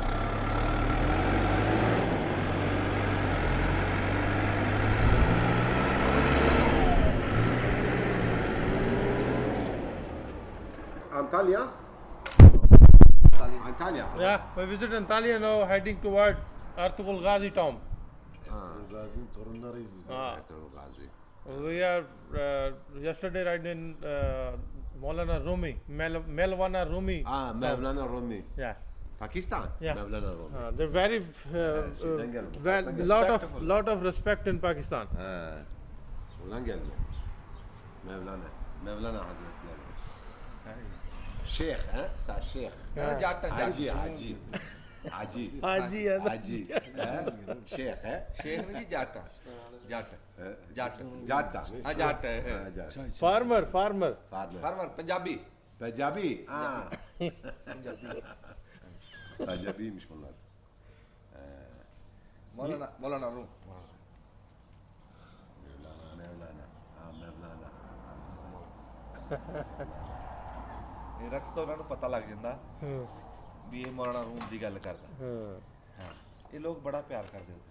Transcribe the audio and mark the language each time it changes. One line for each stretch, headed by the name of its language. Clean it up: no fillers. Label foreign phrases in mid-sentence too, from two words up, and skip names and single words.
English: Antalya? Antalya. Yeah, we visit Antalya now, heading toward Ertuğrul Gazi town.
Turkish: Gazi'nin torunlarıyız biz. Gazi.
English: We are yesterday riding Maulana Rumi, Mevlana Rumi. Mevlana Rumi. Yeah. Pakistan? Yeah. Mevlana Rumi. They're very
Turkish: şeyden gelme.
English: lot of respect in Pakistan.
Turkish: Oradan gelme. Mevlana Hazretleri. Şeyh, ha? Sen şeyh. Haji, Hacı. Hacı. Haji. Şeyh, ha?
Punjabi: ਸ਼ੇਖ ਨੂੰ ਜੀ ਜੱਟ ਜੱਟ ਜੱਟ Jatta. ਆ ਜੱਟ
English: Farmer. Farmer. ਫਰਮਰ ਪੰਜਾਬੀ
Turkish: Pecabi. Pecabiymiş bunlar.
Punjabi: ਮੌਲਾਨਾ ਰੂ
Turkish: Mevlana. Mevlana.
Punjabi: ਇਹ ਰਕਸ ਤੋਂ ਉਹਨਾਂ ਨੂੰ ਪਤਾ ਲੱਗ ਜਾਂਦਾ ਵੀ ਇਹ ਮੌਲਾਨਾ ਰੂਮ ਦੀ ਗੱਲ ਕਰਦਾ। ਹਾਂ, ਇਹ ਲੋਕ ਬੜਾ ਪਿਆਰ ਕਰਦੇ ਉੱਥੇ।